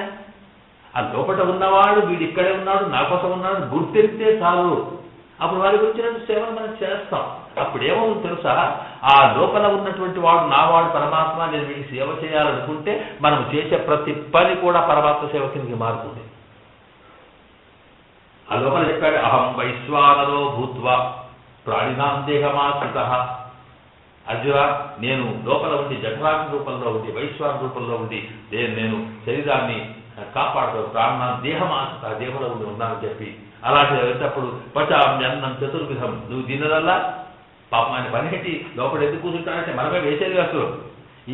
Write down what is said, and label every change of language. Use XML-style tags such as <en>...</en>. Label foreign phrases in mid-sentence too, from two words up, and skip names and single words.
<te>ఆ లోపల ఉన్నవాడు వీడు ఇక్కడే ఉన్నాడు, నా కోసం ఉన్నాడు గుర్తిరితే చాలు. అప్పుడు వారి గురించినట్టు సేవలు మనం చేస్తాం. అప్పుడు ఏమవుతుంది తెలుసా, ఆ లోపల ఉన్నటువంటి వాడు నావాడు పరమాత్మ, నేను వీడికి సేవ చేయాలనుకుంటే మనం చేసే ప్రతి పని కూడా పరమాత్మ సేవ కిందకి మారుతుంది. ఆ లోపల చెప్పాడు</te> <sa>అహం వైశ్వానరో భూత్వా ప్రాణినాం దేహమాశ్రిత.</sa> <te>అర్జున, నేను లోపల ఉండి జఠరాగ్ని రూపంలో ఉండి వైశ్వాన రూపంలో ఉండి నేను శరీరాన్ని కాపాడుతాను, ప్రాణాన్ని దేహమాశ్రిత దేహంలో ఉండి ఉన్నానని చెప్పి అలాంటి వెళ్ళేటప్పుడు</te> <sa>పచామ్యన్నం చతుర్విధం</sa> <te>నువ్వు తిన్నదల్లా పాపం ఆయన పని పెట్టి లోపల ఎందుకు కూర్చుంటాడంటే మనమే వేసేది అసలు ఈ</te>